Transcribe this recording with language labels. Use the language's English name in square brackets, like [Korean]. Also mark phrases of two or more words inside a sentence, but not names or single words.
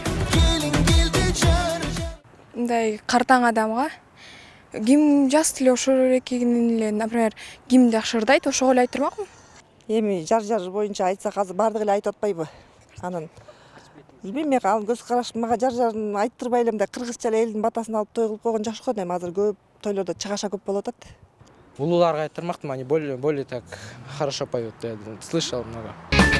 [Kyrgyz] Мындай картаң адамга ким жас эле ошол эле, например, ким жакшы ырдайт, ошого эле айтырмакмын. Эми жар боюнча айтсак азыр баардыгы эле айтып атпайбы? Анан билбейм, мен ал көз карашым мага жарын айттырбай эле мындай кыргызча эле элдин батасын алып той кылып койгон жакшы го. Эми азыр көп тойлордо чыгаша көп болуп атат. Улууларга айттырмактым, [Russian] они более так хорошо поют, я слышал много.